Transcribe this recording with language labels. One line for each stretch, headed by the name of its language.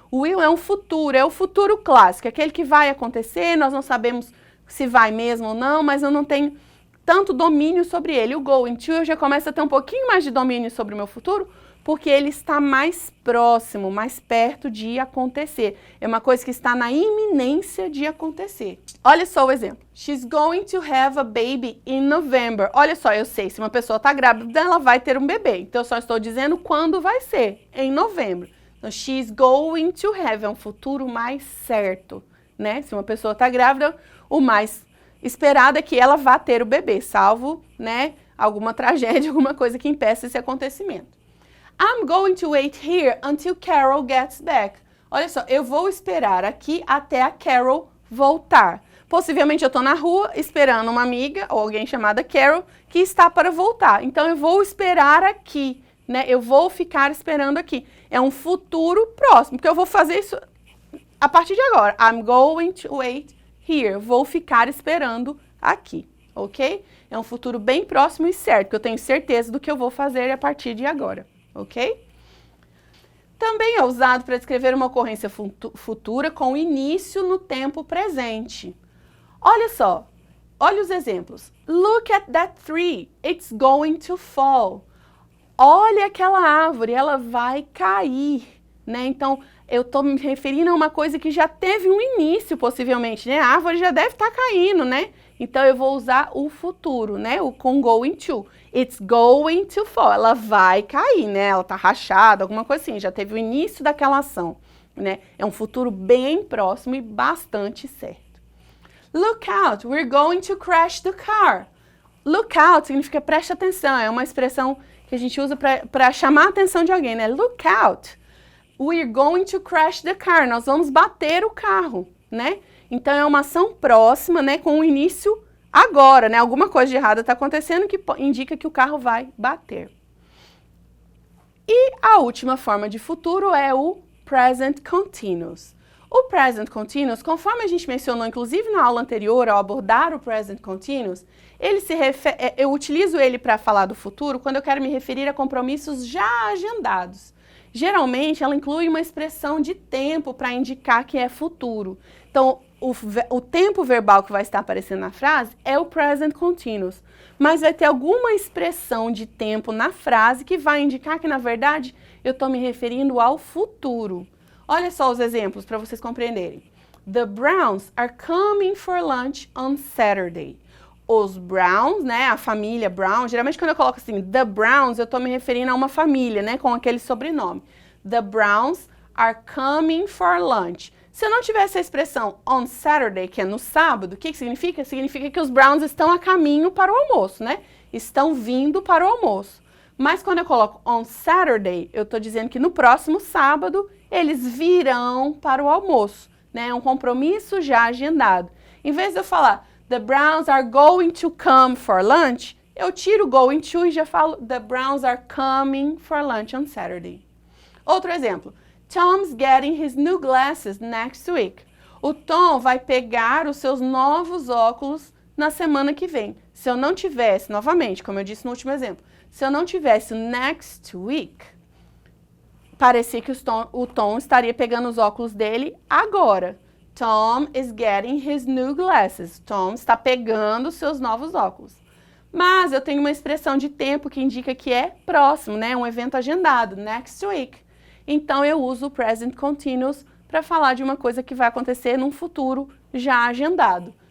Portuguese: O will é um futuro, é o futuro clássico, aquele que vai acontecer, nós não sabemos se vai mesmo ou não, mas eu não tenho tanto domínio sobre ele. O going to, eu já começo a ter um pouquinho mais de domínio sobre o meu futuro, porque ele está mais próximo, mais perto de acontecer. É uma coisa que está na iminência de acontecer. Olha só o exemplo.
English: She's going to have a baby in November.
Portuguese: Olha só, eu sei, se uma pessoa está grávida, ela vai ter um bebê. Então, eu só estou dizendo quando vai ser, em novembro. Então,
English: she's going to have,
Portuguese: é um futuro mais certo, né? Se uma pessoa está grávida, o mais esperado é que ela vá ter o bebê, salvo, né, alguma tragédia, alguma coisa que impeça esse acontecimento.
English: I'm going to wait here until Carol gets back.
Portuguese: Olha só, eu vou esperar aqui até a Carol voltar. Possivelmente eu estou na rua esperando uma amiga ou alguém chamada Carol que está para voltar. Então eu vou esperar aqui, né? Eu vou ficar esperando aqui. É um futuro próximo, porque eu vou fazer isso a partir de agora.
English: I'm going to wait here.
Portuguese: Vou ficar esperando aqui, ok? É um futuro bem próximo e certo, que eu tenho certeza do que eu vou fazer a partir de agora. Ok? Também é usado para descrever uma ocorrência futura com início no tempo presente. Olha só, olha os exemplos.
English: Look at that tree, it's going to fall.
Portuguese: Olha aquela árvore, ela vai cair, né? Então, eu estou me referindo a uma coisa que já teve um início, possivelmente, né? A árvore já deve estar caindo, né? Então, eu vou usar o futuro, né? O com going to.
English: It's going to fall.
Portuguese: Ela vai cair, né? Ela tá rachada, alguma coisa assim. Já teve o início daquela ação, né? É um futuro bem próximo e bastante certo.
English: Look out, we're going to crash the car.
Portuguese: Look out significa preste atenção, é uma expressão que a gente usa para chamar a atenção de alguém, né?
English: Look out, we're going to crash the car.
Portuguese: Nós vamos bater o carro, né? Então é uma ação próxima, né? Com o início agora, né? Alguma coisa de errada está acontecendo que indica que o carro vai bater. E a última forma de futuro é o present continuous. O present continuous, conforme a gente mencionou, inclusive na aula anterior, ao abordar o present continuous, eu utilizo ele para falar do futuro quando eu quero me referir a compromissos já agendados. Geralmente, ela inclui uma expressão de tempo para indicar que é futuro. Então, o tempo verbal que vai estar aparecendo na frase é o present continuous, mas vai ter alguma expressão de tempo na frase que vai indicar que, na verdade, eu estou me referindo ao futuro. Olha só os exemplos para vocês compreenderem.
English: The Browns are coming for lunch on Saturday.
Portuguese: Os Browns, né, a família Brown, geralmente quando eu coloco assim, The Browns, eu estou me referindo a uma família, né, com aquele sobrenome.
English: The Browns are coming for lunch.
Portuguese: Se eu não tivesse a expressão on Saturday, que é no sábado, o que significa? Significa que os Browns estão a caminho para o almoço, né? Estão vindo para o almoço. Mas quando eu coloco on Saturday, eu estou dizendo que no próximo sábado eles virão para o almoço, né? É um compromisso já agendado. Em vez de eu falar
English: The Browns are going to come for lunch,
Portuguese: eu tiro going to e já falo
English: The Browns are coming for lunch on Saturday.
Portuguese: Outro exemplo.
English: Tom's getting his new glasses next week.
Portuguese: O Tom vai pegar os seus novos óculos na semana que vem. Se eu não tivesse, novamente, como eu disse no último exemplo, se eu não tivesse o next week, parecia que o Tom estaria pegando os óculos dele agora.
English: Tom is getting his new glasses.
Portuguese: Tom está pegando os seus novos óculos. Mas eu tenho uma expressão de tempo que indica que é próximo, né? Um evento agendado, next week. Então eu uso o present continuous para falar de uma coisa que vai acontecer num futuro já agendado.